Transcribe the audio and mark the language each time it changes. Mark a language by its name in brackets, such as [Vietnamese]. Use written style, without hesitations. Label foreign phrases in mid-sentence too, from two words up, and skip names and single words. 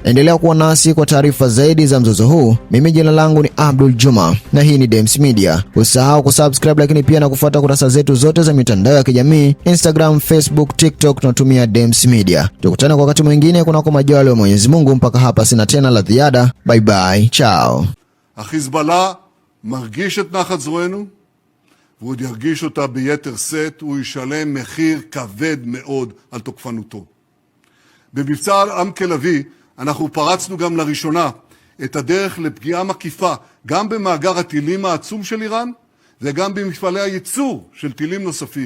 [Swahili] Endelea kuwa nasi kwa taarifa zaidi za mzozo huu. Mimi jina langu ni Abdul Juma na hii ni Dems Media. Usisahau kusubscribe, lakini pia na kufuata kurasa zetu zote za mitandao ya kijamii, Instagram, Facebook, TikTok, tunatumia Dems Media. Tukutane kwa wakati mwingine kunako majaliwa ya Mwenyezi Mungu. Mpaka hapa sina tena la ziada. [English] Bye bye. Ciao. [Hebrew] החיזבאללה מרגיש את נחת זרוענו, ועוד ירגיש אותה ביתר שאת. הוא ישלם מחיר כבד מאוד על תוקפנותו. במבצע עם כלבי אנחנו פרצנו גם לראשונה את הדרך לפגיעה מקיפה גם במאגר הטילים העצום של איראן וגם במפעלי הייצור של טילים נוספים.